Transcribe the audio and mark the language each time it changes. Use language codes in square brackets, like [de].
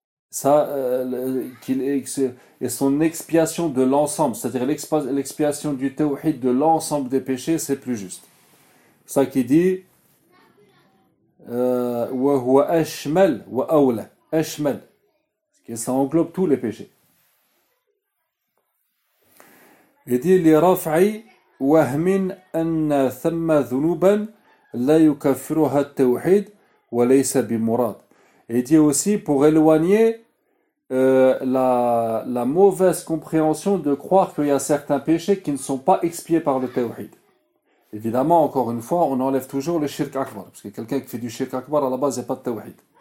[fr] Ça, et son expiation de l'ensemble, c'est-à-dire l'expiation du tawhid de l'ensemble des péchés, c'est plus juste. Ça qui dit, [ar] wa huwa ashmal wa awla, [fr] ashmal, que ça englobe tous les péchés. Il dit, [ar] li raf'i, وهمن أن ثم ذنوبا لا يكفرها التوحيد وليس بمراد. [fr] Et dit aussi pour éloigner la mauvaise compréhension de croire qu'il y a certains péchés qui ne sont pas expiés par le tawhid. Évidemment, encore une fois, on enlève toujours le shirk akbar, parce que quelqu'un qui fait du shirk akbar, à la base, il n'y a pas de tawhid.